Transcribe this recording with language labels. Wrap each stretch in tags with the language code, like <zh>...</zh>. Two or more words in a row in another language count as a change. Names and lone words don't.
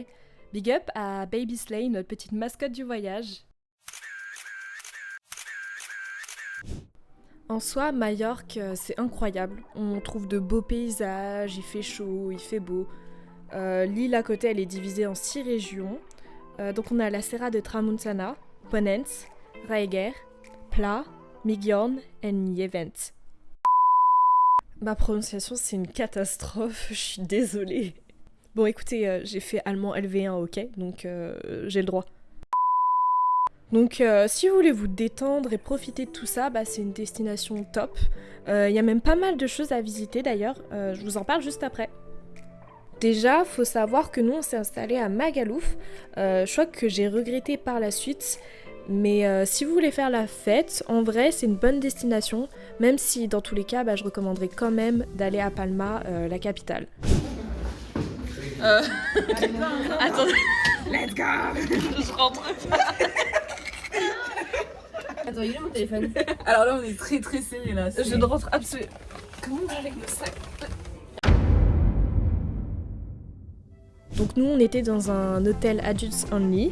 <fr>Big up à Baby Slay, notre petite mascotte du voyage. En soi, Majorque, c'est incroyable. On trouve de beaux paysages, il fait chaud, il fait beau. L'île à côté, elle est divisée en 6 régions. Donc on a la Serra de Tramuntana, Ponent, Raeger, Pla, Migjorn et Njevent. Ma prononciation, c'est une catastrophe, je suis désolée. Bon, écoutez, j'ai fait allemand LV1, ok, donc j'ai le droit. Donc si vous voulez vous détendre et profiter de tout ça, c'est une destination top. Il y a même pas mal de choses à visiter d'ailleurs, je vous en parle juste après. Déjà, faut savoir que nous on s'est installés à Magalouf, choix que j'ai regretté par la suite. Mais si vous voulez faire la fête, en vrai c'est une bonne destination, même si dans tous les cas je recommanderais quand même d'aller à Palma, la capitale. Attendez.</fr> <en>Let's go!</en> <fr>Je rentre pas. Attends, il est mon téléphone. Alors là, on est très très serré là. Je ne rentre absolument. Comment on va avec le sac? Donc nous on était dans un hôtel</fr> <en>Adults Only.</en>